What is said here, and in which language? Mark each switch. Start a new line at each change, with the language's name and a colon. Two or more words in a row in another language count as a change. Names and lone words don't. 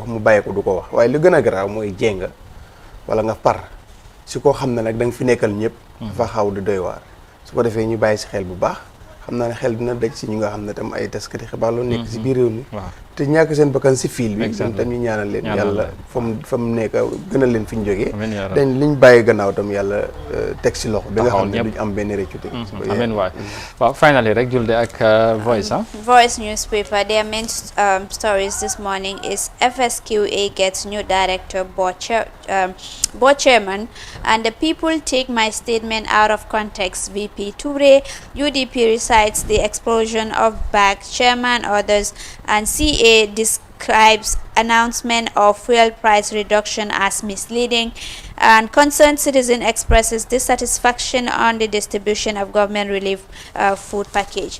Wolof: mu bàyyi ko du ko wax waaye lu gën a garaaw mooy jeng wala nga par si koo xam ne nag da nga fi nekkal ñëpp dafa xaw di doy waar su ko defee ñu bàyyi si xel bu baax xam naa ne xel dina daj si ñu nga xam ne tam ay taskati xibaar loolu nekk si biir réew mi te ñàkk seen bakkan si fiil bi ñoom tam ñu ñaanal leen yàlla fa mu nekk gënal leen fi ñu jógee dañ liñ bàyyi gannaaw tam yàlla teg si loxo bi nga xam ne duñ am benn réccute amiin waay waaw finally rek Julde ak Voice
English: Voice newspaper, their main stories this morning is FSQA gets new director, board chairman, and the people take my statement out of context. VP Toure, UDP recites the explosion of BAG chairman, others, and CA describes announcement of fuel price reduction as misleading, and concerned citizen expresses dissatisfaction on the distribution of government relief food package.